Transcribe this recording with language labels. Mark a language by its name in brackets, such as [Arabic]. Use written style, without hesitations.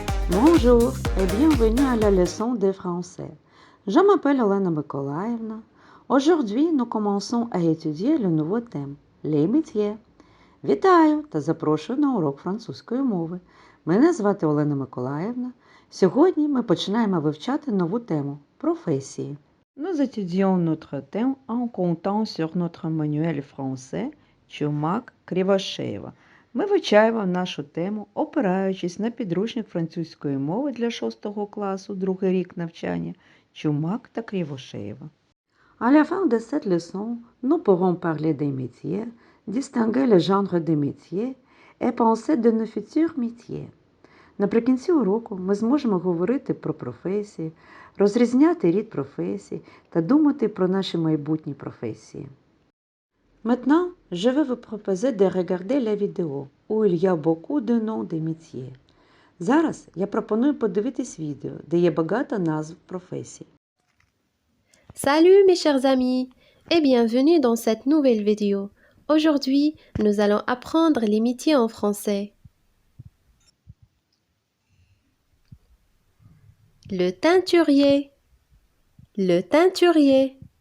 [French] Bonjour et bienvenue à la leçon de français. Je m'appelle Elena Mykolaievna. Aujourd'hui, nous commençons à étudier le nouveau thème – les métiers. [Ukrainian] Вітаю та запрошую на урок французької мови. Мене звати Олена Миколаївна. Сьогодні ми починаємо вивчати нову тему – професії. [French] Nous étudions notre thème en comptant sur notre manuel français Чумак Кривошеєва. [Ukrainian] Ми вивчаємо нашу тему, опираючись на підручник французької мови для 6 класу, другий рік навчання Чумак та Кривошеєва. [French] À la fin de cette leçon, nous pourrons parler des métiers, distinguer le genre des métiers et penser de nos futurs métiers. [Ukrainian] Наприкінці уроку ми зможемо говорити про професії, розрізняти рід професій та думати про наші майбутні професії. [French] Maintenant, je vais vous proposer de regarder la vidéo, où il y a beaucoup de noms de métiers. [Ukrainian] Зараз я пропоную подивитись відео, де є багато назв професій. [French] Salut mes chers amis et bienvenue dans cette nouvelle vidéo. Aujourd'hui, nous allons apprendre les métiers en français. Le teinturier, le teinturier.